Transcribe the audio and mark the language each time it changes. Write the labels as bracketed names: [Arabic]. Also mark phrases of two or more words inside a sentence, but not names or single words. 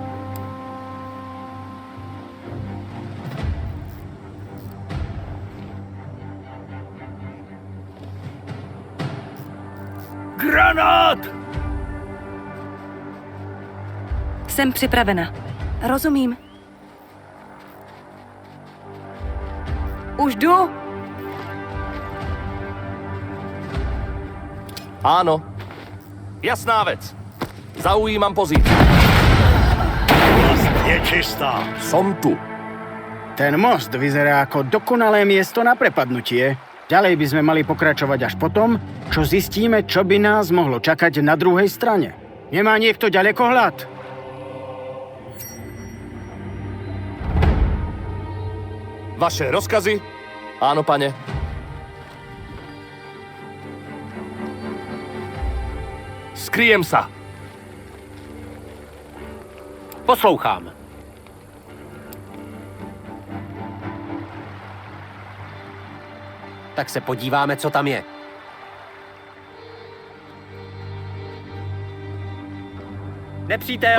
[Czech] Granát! Jsem připravena. Rozumím. Už jdu. [Slovak] Áno. Jasná vec. Zaujímam pozíciu. Je čistá. Som tu. Ten most vyzerá ako dokonalé miesto na prepadnutie. Ďalej by sme mali pokračovať až potom, čo zistíme, čo by nás mohlo čakať na druhej strane. Nemá niekto ďalekohľad? Vaše rozkazy? Áno, pane. Skryjem sa. [Czech] Poslouchám. Tak se podíváme, co tam je. Nepřítel!